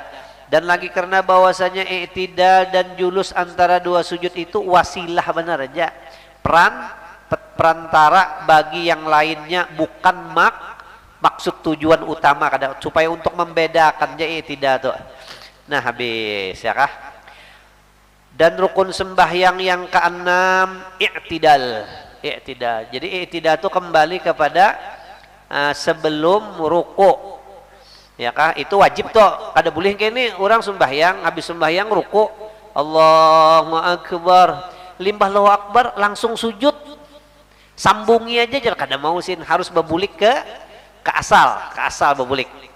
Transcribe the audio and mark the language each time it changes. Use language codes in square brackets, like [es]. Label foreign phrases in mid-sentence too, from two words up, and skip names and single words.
[id] Dan lagi karena bahwasanya i'tidal dan julus antara dua sujud itu wasilah benar aja, perantara bagi yang lainnya, bukan maksud tujuan utama kadang supaya untuk membedakannya i'tidal tuh. Nah, habis ya kah? Dan rukun sembahyang yang keenam i'tidal. I'tidal. Jadi i'tidal itu kembali kepada sebelum ruku. Ya kah? Itu wajib tuh. Kada boleh kayak ini orang sembahyang, habis sembahyang ruku, [ar] Allahu akbar. [bjn] Limbah [ar] Allahu akbar [bjn] langsung sujud. Sambungi aja jangan kada mau sin, harus bebulik ke asal bebulik.